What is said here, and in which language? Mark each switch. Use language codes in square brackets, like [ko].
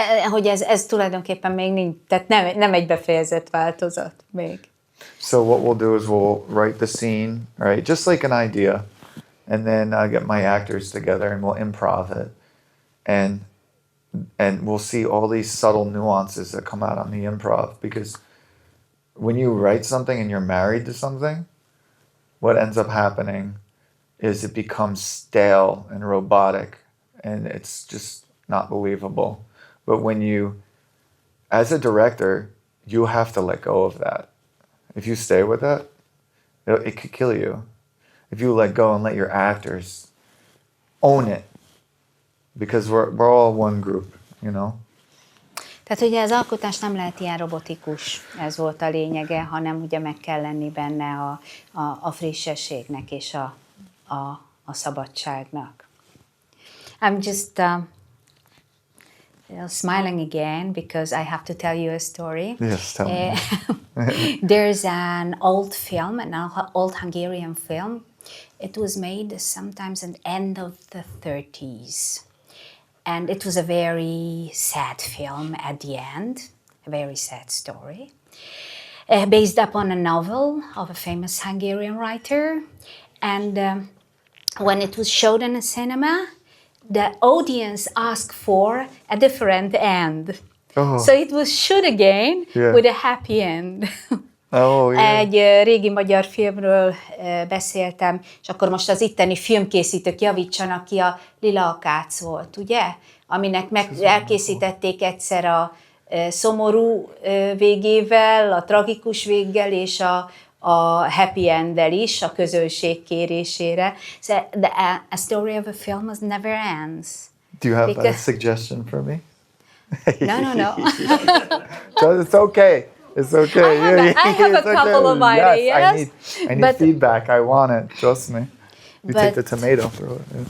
[hu] Hogy ez tulajdonképpen még nincs, tehát nem egy befejezett változat még. [en] So what we'll do is we'll write the scene, right? Just like an idea. And then I'll get my actors together and we'll improv it. And we'll see all these subtle nuances that come out on the improv, because when you write something and you're married to something, what ends up happening is it becomes stale and robotic and it's just not believable. But when you, as a director, you have to let go of that. If you stay with that, it could kill you. If you let go and let your actors own it, because we're all one group, you know? [hu] Tehát ugye az alkotás nem lehet ilyen robotikus, ez volt a lényege, hanem ugye meg kell lenni benne a frissességnek és a szabadságnak. [en] I'm just smiling again because I have to tell you a story. Yes, tell me. There's an old film, an old Hungarian film. It was made sometimes at the end of the 30s. And it was a very sad film at the end, a very sad story, based upon a novel of a famous Hungarian writer. And when it was showed in a cinema, the audience asked for a different end. Oh. So it was shot again with a happy end. Oh, yeah. [hu] Egy régi magyar filmről beszéltem, és akkor most az itteni filmkészítők javítsanak ki, a Lila Akác volt, ugye? Aminek elkészítették egyszer a szomorú végével, a tragikus véggel, és a happy enddel is, a közönség kérésére. [en] So a story of a film never ends. Do you have a suggestion for me? No. It's okay. It's okay. I have a couple of ideas. Yes, I need feedback. I want it. Trust me. You take the tomato, throw it.